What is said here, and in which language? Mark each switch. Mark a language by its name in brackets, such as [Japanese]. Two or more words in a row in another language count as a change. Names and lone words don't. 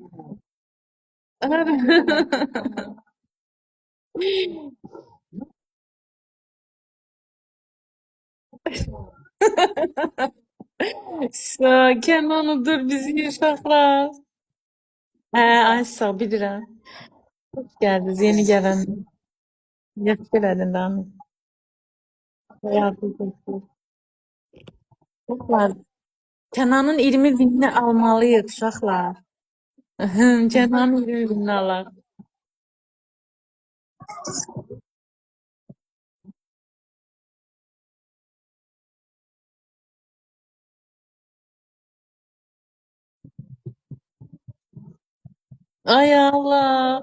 [Azerbaijani] Kenan udur bizi uşaqlar. Ay sağ bilirəm. [Turkish] Hoş geldiniz yeni gelen. [Azerbaijani] Yaxşı elədin Rami. Hayatı olsun. Uşaqlar, Kənanın 20 binini almalıyıq uşaqlar. Kənanın 20 binini alaq. Ay Allah.